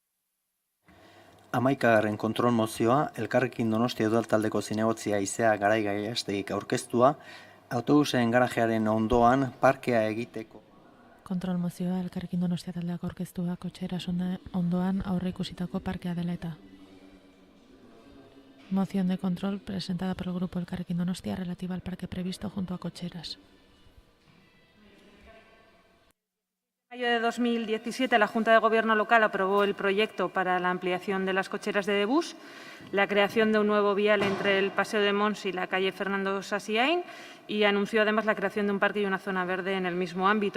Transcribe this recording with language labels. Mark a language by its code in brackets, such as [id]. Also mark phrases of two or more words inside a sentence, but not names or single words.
[eu] 11. kontrol mozioa, Elkarrekin Donostia udaltaldeko zinegotzia Izea Garai Gaiastegik aurkeztua, autobusen garajearen ondoan parkea egiteko. Kontrol mozioa, Elkarrekin Donostia taldeak aurkeztua, kotxeras ondoan aurreikusitako parkea dela eta. [es] Moción de control presentada por el Grupo Elkarrekin Donostia relativa al parque previsto junto a cocheras. En mayo de 2017, la Junta de Gobierno local aprobó el proyecto para la ampliación de las cocheras de Debús, la creación de un nuevo vial entre el Paseo de Mons y la calle Fernando Sassiain y anunció además la creación de un parque y una zona verde en el mismo ámbito.